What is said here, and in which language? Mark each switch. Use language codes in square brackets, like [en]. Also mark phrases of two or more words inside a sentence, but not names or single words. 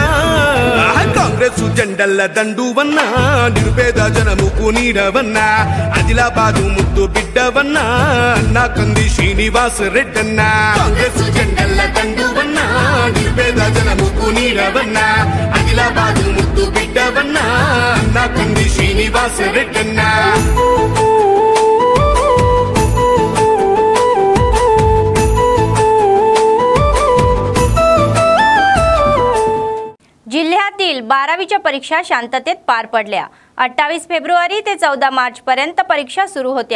[te] కాంగ్రెస్ జెండల్ల దండువన్నా, నిరుపేద జనముకు నీడవన్నా। ఆదిలాబాదు ముద్దు బిడ్డవన్నా, నా కంది శ్రీనివాస్ రెడ్డన్నా। కాంగ్రెస్ జెండల్ల దండువన్నా, నిరుపేద జనముకు నీడవన్నా। ఆదిలాబాదు ముద్దు బిడ్డవన్నా, నా కంది శ్రీనివాస్ రెడ్డన్నా। [mr] जिल्ह्यातील 12वीच्या परीक्षा शांततेत पार पडल्या। 28 फेब्रुवारी ते 14 मार्च पर्यंत परीक्षा सुरू होत्या।